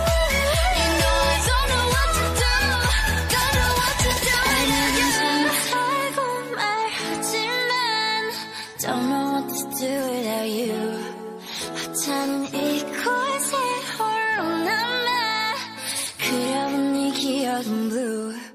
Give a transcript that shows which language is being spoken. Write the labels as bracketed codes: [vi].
[en] You know I don't know what to do. Don't know what to do without you. [ko] 알고 말하지만 [en] don't know what to do without you. [ko] 하찮은 이곳에 홀로 남아 그려본 네 기억은 blue.